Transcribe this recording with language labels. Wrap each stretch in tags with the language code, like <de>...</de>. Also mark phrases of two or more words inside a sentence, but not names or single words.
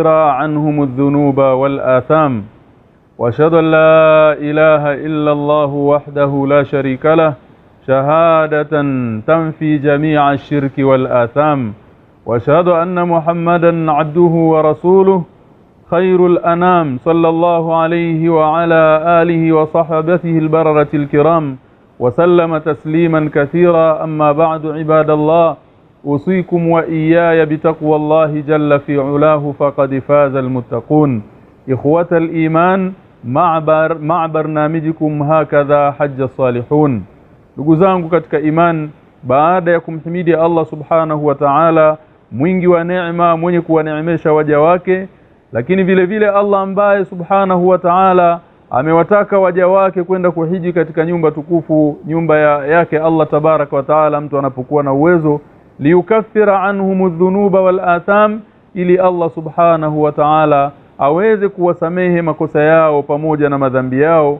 <ar>عنهم الذنوب والآثام وأشهد أن لا إله إلا الله وحده لا شريك له شهادة تنفي جميع الشرك والآثام وأشهد أن محمدا عبده ورسوله خير الأنام صلى الله عليه وعلى آله وصحبته البررة الكرام وسلم تسليما كثيرا. أما بعد عباد الله، أوصيكم وإياي بتقوى الله جل في علاه فقد فاز المتقون. إخوة الإيمان، مع برنامجكم هكذا حج الصالحون.</ar> <sw>ndugu zangu katika iman, baada ya kumhimidi</sw> <ar>الله سبحانه وتعالى</ar> <sw>mwingi wa neema, mwenye kuwaneemesha waja wake, lakini vile vile Allah ambaye</sw> <ar>سبحانه وتعالى</ar> <sw>amewataka waja wake kwenda kuhiji katika nyumba tukufu, nyumba yake</sw> <ar>الله تبارك وتعالى,</ar> <sw>mtu anapokuwa na uwezo,</sw> <ar>ليكفر عنهم الذنوب والآثام,</ar> <sw>ili</sw> <ar>الله سبحانه وتعالى</ar> <sw>aweze kuwasamehe makosa yao pamoja na madhambi yao.</sw>